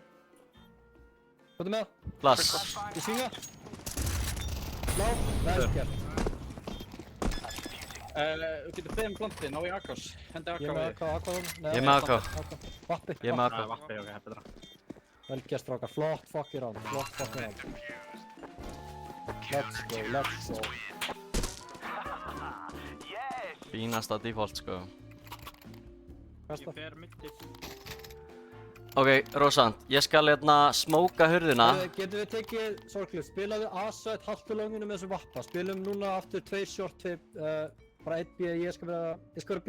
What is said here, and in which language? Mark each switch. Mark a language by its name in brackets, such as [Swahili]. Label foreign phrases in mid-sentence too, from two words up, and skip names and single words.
[Icelandic] Hvað er með það? Flash. Ég svinga. Slá, vel gert. Þú getur beðið plantið, ná í Akos. Hendi Ég er Akos með við. AK. Ég er með AK. Vappi. Ég er með Það er AK. vappi, ok, betra. Vel gert, strákar. Flott [English] fucking round. Let's go. [Icelandic] Fínasta default, sko. Kasta. Ég fer mittið. Ok, Rósand, ég skal hérna smóka hurðina. Getum við tekið, sorglið, spilaðu A-side, haltu longinu með þessu vappa. Spilum núna aftur 2 short, bara 1 B, ég skal vera B.